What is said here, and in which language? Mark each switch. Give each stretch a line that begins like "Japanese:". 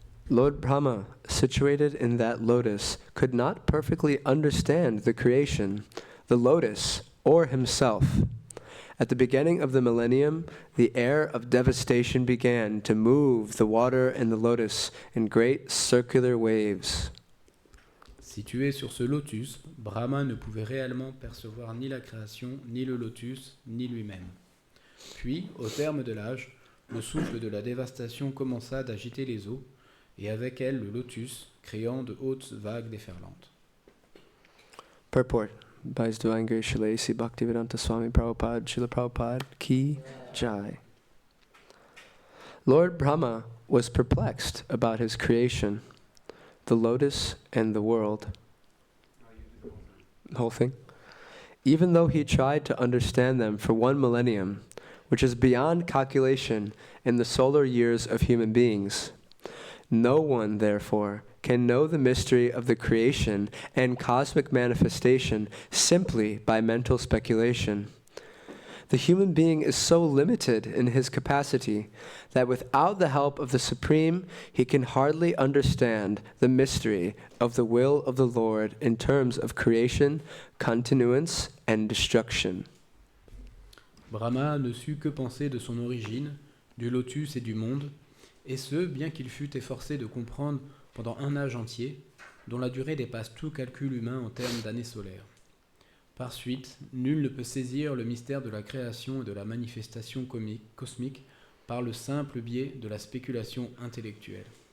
English: Lord Brahma, situated in that lotus, could not perfectly understand the creation, the lotus, or himself. At the beginning of the millennium, the air of devastation began to move the water and the lotus in great circular waves.
French: Situé sur ce lotus, Brahma ne pouvait réellement percevoir ni la création, ni le lotus, ni lui-même. Puis, au terme de l'âge, le souffle de la dévastation commença d'agiter les eaux, et avec elle le lotus, créant de hautes vagues déferlantes.
English: Purport by His Divine Grace Srila A.C. Bhaktivedanta Swami Prabhupada, Srila Prabhupada Ki Jai. Lord Brahma was perplexed about his creation, the lotus and the world. The whole thing. Even though he tried to understand them for 1 millennium, which is beyond calculation in the solar years of human beings, no one, therefore, can know the mystery of the creation and cosmic manifestation simply by mental speculation. The human being is so limited in his capacity that without the help of the Supreme, he can hardly understand the mystery of the will of the Lord in terms of creation, continuance, and destruction.
French: Brahma ne sut que penser de son origine, du lotus et du monde, et ce, bien qu'il fût efforcé de comprendre pendant un âge entier, dont la durée dépasse tout calcul humain en termes d'années solaires. Par suite, nul ne peut saisir le mystère de la création et de la manifestation cosmique par le simple biais de la spéculation intellectuelle.